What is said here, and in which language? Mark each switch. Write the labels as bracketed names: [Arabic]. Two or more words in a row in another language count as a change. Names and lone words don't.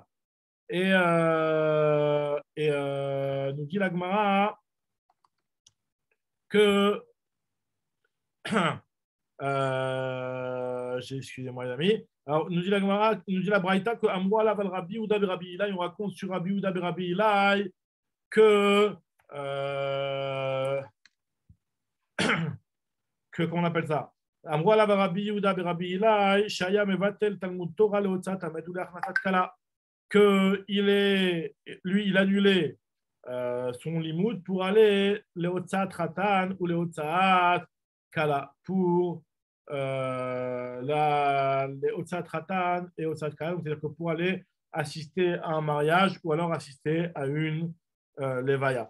[French] Et nous dit la Gemara que excusez-moi les amis. Alors, nous dit la Gemara, nous dit la Braïta que [Hebrew] אמרו עליו [French] Rabbi Ouda Rabbi Ilaï, on raconte sur Rabbi Ouda Rabbi Ilaï que qu'on appelle ça. [Hebrew] אמרו עליו רבי יהודה רבי אלעאי שהיה מבטל תלמוד תורה להוצאת המת ולהכנסת כלה, [French] que lui il annulait son limoud pour aller [Hebrew] להוצאת חתן [French] ou [Hebrew] להוצאת כלה [French] pour les [Hebrew] הוצאת חתן [French] et [Hebrew] הוצאת כלה, [French] c'est-à-dire que pour aller assister à un mariage ou alors assister à une levaya.